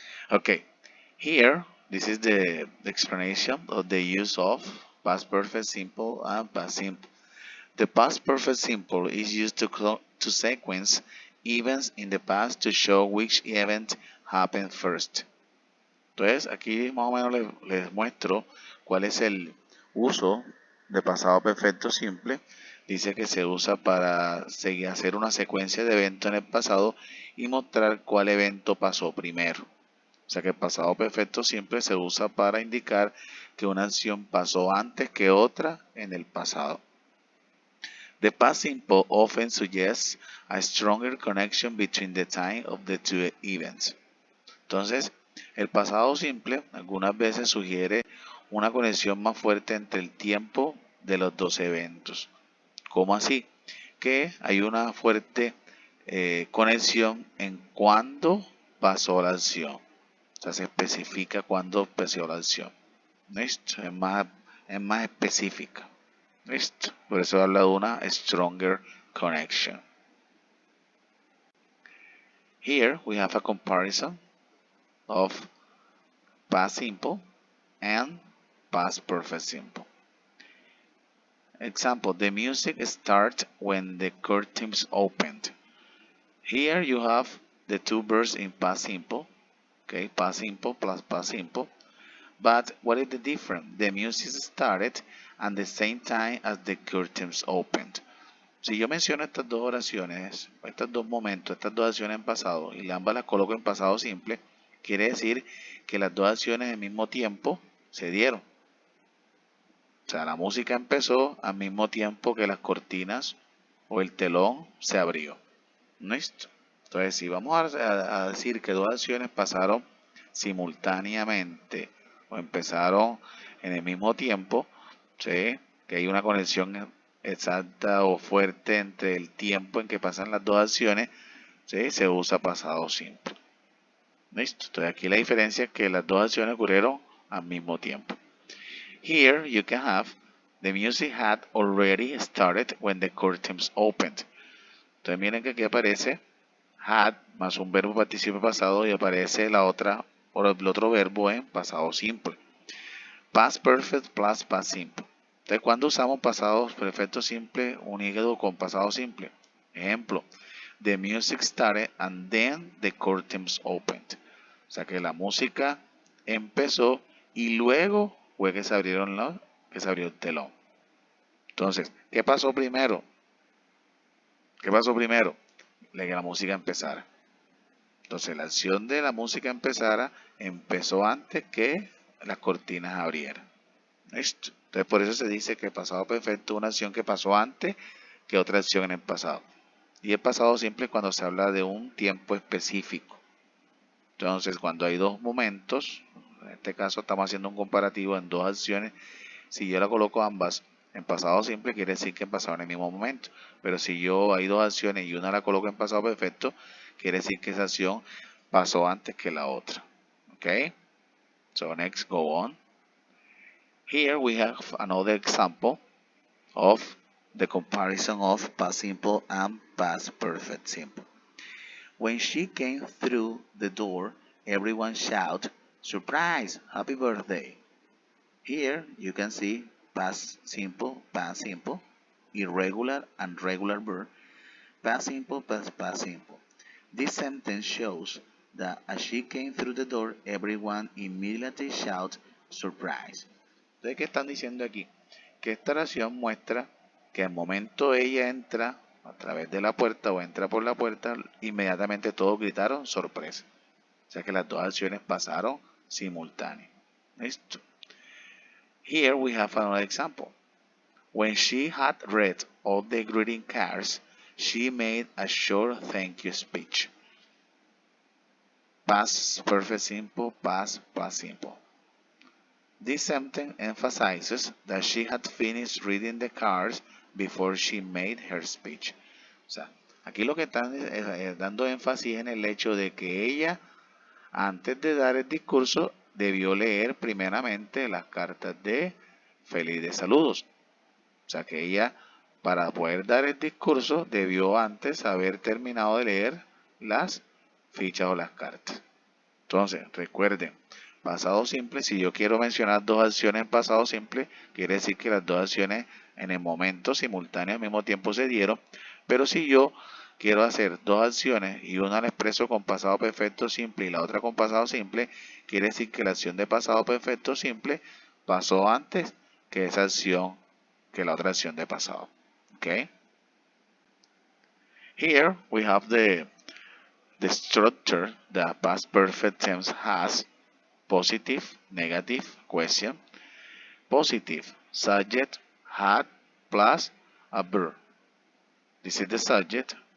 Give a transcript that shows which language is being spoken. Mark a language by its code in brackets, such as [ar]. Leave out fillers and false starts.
[en] Okay, here this is the explanation of the use of past perfect simple and past simple. The past perfect simple is used to sequence events in the past to show which event happened first. [es] Entonces, aquí más o menos les muestro cuál es el uso de pasado perfecto simple. Dice que se usa para hacer una secuencia de eventos en el pasado y mostrar cuál evento pasó primero. O sea que el pasado perfecto simple se usa para indicar que una acción pasó antes que otra en el pasado. The past simple often suggests a stronger connection between the time of the two events. Entonces, el pasado simple algunas veces sugiere una conexión más fuerte entre el tiempo de los dos eventos. ¿Cómo así? Que hay una fuerte conexión en cuándo pasó la acción. O sea, se especifica cuándo pasó la acción. ¿Listo? Es más específica. ¿Listo? Por eso habla de una [en] stronger connection. Here we have a comparison of past simple and past perfect simple. Example, the music starts when the curtains opened. Here you have the two verbs in past simple. Okay, past simple plus past simple. But what is the difference? The music started at the same time as the curtains opened. [es] Si yo menciono estas dos oraciones, estos dos momentos, estas dos acciones en pasado, y ambas las coloco en pasado simple, quiere decir que las dos acciones al mismo tiempo se dieron. O sea, la música empezó al mismo tiempo que las cortinas o el telón se abrió. ¿Listo? Entonces, si vamos a decir que dos acciones pasaron simultáneamente o empezaron en el mismo tiempo, ¿sí? Que hay una conexión exacta o fuerte entre el tiempo en que pasan las dos acciones, ¿sí? Se usa pasado simple. ¿Listo? Entonces aquí la diferencia es que las dos acciones ocurrieron al mismo tiempo. [en] Here you can have the music had already started when the curtains opened. [es] Entonces miren que aquí aparece had más un verbo participio pasado y aparece la otra o el otro verbo en pasado simple. [en] Past perfect plus past simple. [es] Entonces, cuando usamos pasado perfecto simple unido con pasado simple. Ejemplo, [en] the music started and then the curtains opened. [es] O sea que la música empezó y luego fue que se abrió el telón. Entonces, ¿qué pasó primero? ¿Qué pasó primero? Que la música empezara. Entonces, la acción de la música empezó antes que las cortinas abrieran. ¿Listo? Entonces, por eso se dice que pasado perfecto es una acción que pasó antes que otra acción en el pasado. Y el pasado simple cuando se habla de un tiempo específico. Entonces, cuando hay dos momentos, en este caso estamos haciendo un comparativo en dos acciones, si yo la coloco ambas en pasado simple, quiere decir que han pasado en el mismo momento. Pero si yo hay dos acciones y una la coloco en pasado perfecto, quiere decir que esa acción pasó antes que la otra. [en] Okay? So next, go on. Here we have another example of the comparison of past simple and past perfect simple. When she came through the door, everyone shouted, "Surprise! Happy birthday!" Here you can see past simple, irregular and regular verb, past simple, past simple. This sentence shows that as she came through the door, everyone immediately shouted, "Surprise!" [es] Entonces, ¿qué están diciendo aquí? Que esta oración muestra que al momento ella entra a través de la puerta o entra por la puerta, inmediatamente todos gritaron sorpresa. O sea que las dos acciones pasaron simultáneas. ¿Listo? [en] Here we have another example. When she had read all the greeting cards, she made a short thank you speech. Past perfect simple, past simple. This sentence emphasizes that she had finished reading the cards before she made her speech. [es] O sea, aquí lo que están dando énfasis en el hecho de que ella, antes de dar el discurso, debió leer primeramente las cartas de feliz saludos. O sea que ella, para poder dar el discurso, debió antes haber terminado de leer las fichas o las cartas. Entonces, recuerden, pasado simple, si yo quiero mencionar dos acciones en pasado simple, quiere decir que las dos acciones en el momento simultáneo al mismo tiempo se dieron. Pero si yo quiero hacer dos acciones y una la expreso con pasado perfecto simple y la otra con pasado simple, quiere decir que la acción de pasado perfecto simple pasó antes que esa acción, que la otra acción de pasado. [en] Okay? Here we have the structure that past perfect tense has: positive, negative, question. Positive, subject, had, plus a verb. This is the subject.